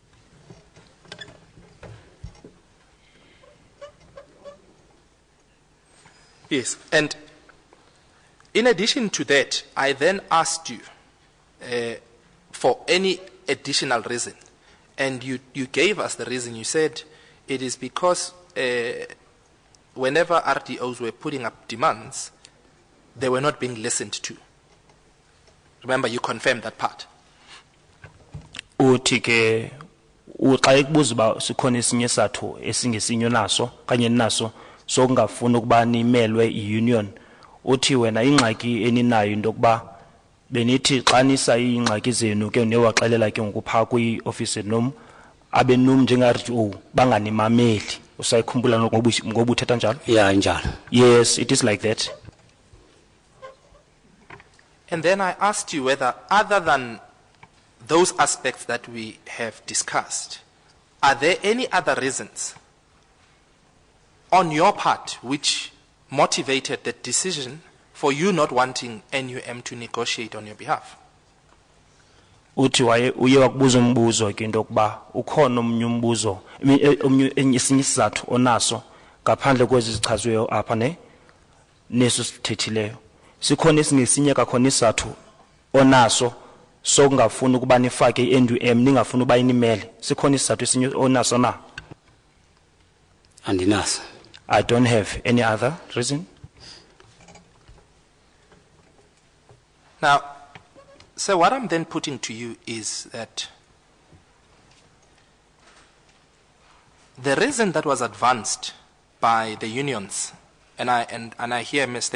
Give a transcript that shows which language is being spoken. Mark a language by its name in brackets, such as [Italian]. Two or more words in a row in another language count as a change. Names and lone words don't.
[English] Yes, and in addition to that, I then asked you for any additional reason, and you gave us the reason. You said it is because whenever RDOs were putting up demands, they were not being listened to. Remember, you confirmed that part. [Xhosa] Uthi ke xa ekubuza uba sikhona esinye isathu esingesinye naso kanye naso sokungafuni ukuba nimelwe i-union. Uthi wena ingxaki eninayo into yokuba benithi xa nisa iingxaki zenu ke newaxelela ke ngokuphaa kwi-ofisi nom abenum njenge-RDO banganimameli. Usayikhumbula ngoba uthetha njalo? Yeah, njalo. [English] Yes, it is like that. And then I asked you whether, other than those aspects that we have discussed, are there any other reasons on your part which motivated the decision for you not wanting NUM to negotiate on your behalf? [Xhosa] Uthi uye wakubuza umbuzo ke into yokuba ukhona omnye umbuzo esinye isizathu onaso ngaphandle kwezi zichaziweyo apha neso sithethileyo. Sikhona esingesinye kakhona isizathu onaso sokungafuni ukuba nifake i-NUM ningafuni uba inimele. Sikhona isizathu esinye onaso na? Andinaso. [English] I don't have any other reason. Now, so what I'm then putting to you is that the reason that was advanced by the unions, and I hear, Mr.